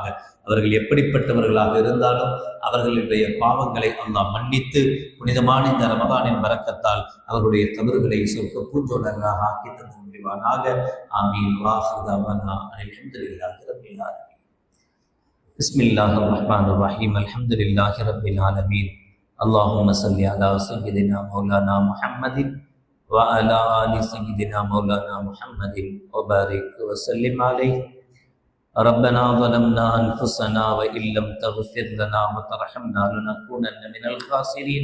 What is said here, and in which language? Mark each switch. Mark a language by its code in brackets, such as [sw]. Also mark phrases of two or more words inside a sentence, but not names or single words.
[ta] அவர்கள் எப்படிப்பட்டவர்களாக இருந்தாலும் அவர்களுடைய பாவங்களை அல்லாஹ் மன்னித்து புனிதமான இந்த ரமதானின் பரக்கத்தால் அவர்களுடைய கபறுகளை சொர்க்க பூஞ்சோலையாக ஆக்கி தந்து முடிவானாக. ஆமீன். [ar] وآخر دعوانا الحمد لله رب العالمين. بسم الله الرحمن الرحيم الحمد لله رب العالمين. اللهم صل على سيدنا مولانا محمد وعلى آل سيدنا مولانا محمد وبارك وسلم عليه. ربنا ظلمنا أنفسنا وإن لم تغفر لنا وترحمنا لنكونن من الخاسرين.